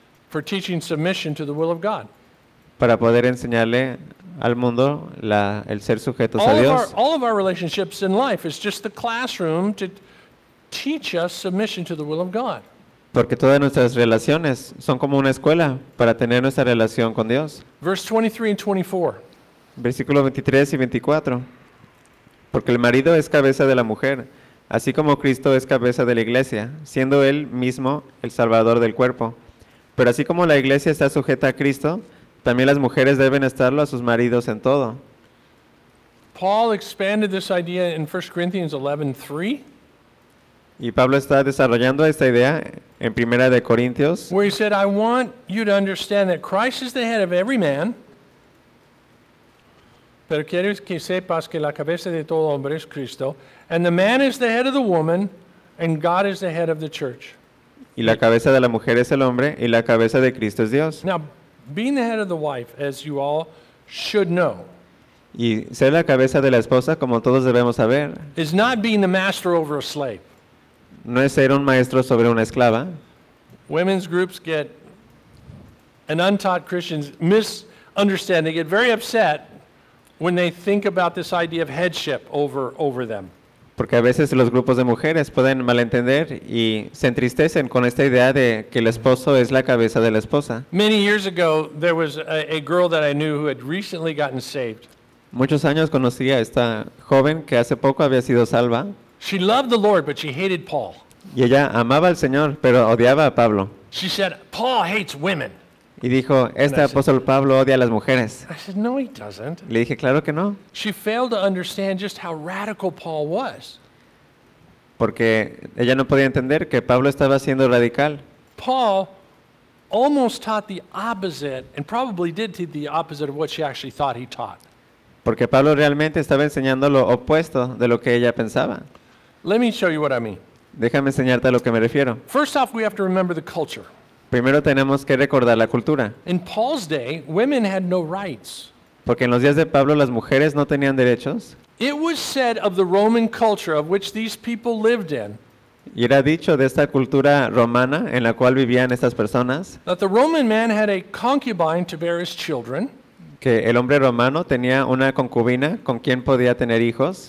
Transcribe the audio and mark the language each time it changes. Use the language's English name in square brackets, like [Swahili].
[English] For teaching submission to the will of God. [Spanish] Para poder enseñarle al mundo el ser sujetos a Dios. [English] All of our relationships in life is just the classroom to teach us submission to the will of God. [Spanish] Porque todas nuestras relaciones son como una escuela para tener nuestra relación con Dios. [English] Verse 23 and 24. [Spanish] Versículo 23 y 24. Porque el marido es cabeza de la mujer, así como Cristo es cabeza de la iglesia, siendo él mismo el salvador del cuerpo. Pero así como la iglesia está sujeta a Cristo, también las mujeres deben estarlo a sus maridos en todo. [English] Paul expanded this idea in 1 Corinthians 11:3. [Spanish] Y Pablo está desarrollando esta idea en Primera de Corintios. [English] Where he said, I want you to understand that Christ is the head of every man. [Spanish] Pero quiero que sepas que la cabeza de todo hombre es Cristo. [English] And the man is the head of the woman, and God is the head of the church. [Spanish] Y la cabeza de la mujer es el hombre, y la cabeza de Cristo es Dios. [English] Now, being the head of the wife, as you all should know, [Spanish] y ser la cabeza de la esposa, como todos debemos saber, [English] is not being the master over a slave. [Spanish] No es ser un maestro sobre una esclava. [English] Women's groups get, and untaught Christians misunderstand, they get very upset when they think about this idea of headship over them. [Spanish] Porque a veces los grupos de mujeres pueden malentender y se entristecen con esta idea de que el esposo es la cabeza de la esposa. [English] Many years ago, there was a girl that I knew who had recently gotten saved. [Spanish] Muchos años conocí a esta joven que hace poco había sido salva. [English] She loved the Lord, but she hated Paul. [Spanish] Y ella amaba al Señor, pero odiaba a Pablo. [English] She said, Paul hates women. [Spanish] Y dijo, este apóstol Pablo odia a las mujeres. [English] I said, no, he doesn't. [Spanish] Le dije, claro que no. [English] She failed to understand just how radical Paul was. [Spanish] Porque ella no podía entender que Pablo estaba siendo radical. [English] Paul almost taught the opposite, and probably did teach the opposite of what she actually thought he taught. [Spanish] Porque Pablo realmente estaba enseñando lo opuesto de lo que ella pensaba. [English] Let me show you what I mean. [Spanish] Déjame enseñarte a lo que me refiero. [English] First off, we have to remember the culture. [Spanish] Primero tenemos que recordar la cultura. [English] In Paul's day, women had no rights. [Spanish] Porque en los días de Pablo las mujeres no tenían derechos. [English] It was said of the Roman culture of which these people lived in. [Spanish] Y era dicho de esta cultura romana en la cual vivían estas personas. [English] That the Roman man had a concubine to bear his children. [Spanish] Que el hombre romano tenía una concubina con quien podía tener hijos.